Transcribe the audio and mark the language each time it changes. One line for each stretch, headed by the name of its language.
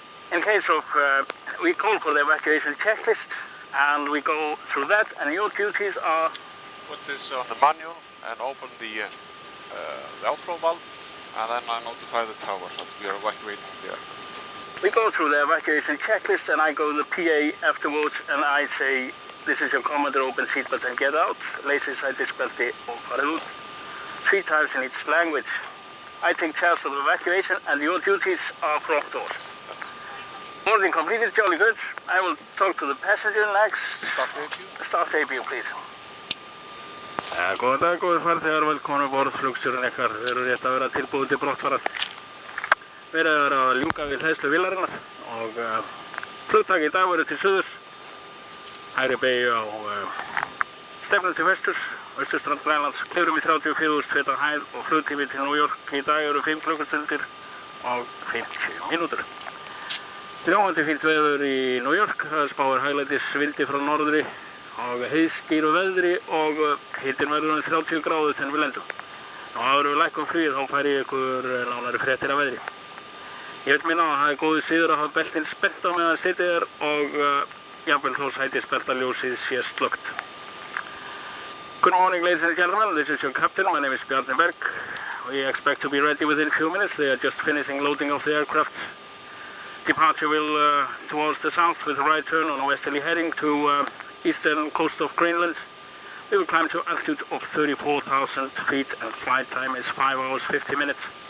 English: In case of, we call for the evacuation checklist, and we go through that, and your duties are Put this on the manual and open the outflow valve, and then I notify the tower that we are evacuating the aircraft. We go through the evacuation checklist, and I go to the PA afterwards, and I say, this is your commander, open seatbelt and get out.
Icelandic: Lazy side disbelti og farið út.
English: 3 times in each language. I take charge of the evacuation, and your duties are front doors. Yes. Boarding completed, jolly good. I will talk to the passenger next. Start APU. Start APU, please.
Icelandic: Góðan dag, góðir farþegar, velkomin á borð, flugstjórinn ykkar. Við erum rétt að vera tilbúin til brottfarar. Verið að ljúka við hleðslu vélarinnar og flugtak í dag verður til suðurs. Hægri beygju á Stefnum til vesturs, austurstrand Grænlands, klifrum í 34.000 feta hæð og flugtími til New York í dag eru 5 klukkustundir og 50 mínútur. Þrjóðandi fínt veður í New York, það spáir hæglætis vindi frá norðri og heiðskýru veðri og hitinn verður 30 gráður þegar við lendum. Og áður við lækkum flugið þá færi ég ykkur nánari fréttir af veðri. Ég vil minna að það er góður siður að hafa beltin spennt á meðan sitið er og jafnvel þó sætisbeltaljósið sé slökkt.
English: Good morning, ladies and gentlemen. This is your captain. My name is Bjarni Berg. We expect to be ready within a few minutes. They are just finishing loading of the aircraft. Departure will towards the south with a right turn on a westerly heading to eastern coast of Greenland. We will climb to altitude of 34,000 feet and flight time is 5 hours 50 minutes.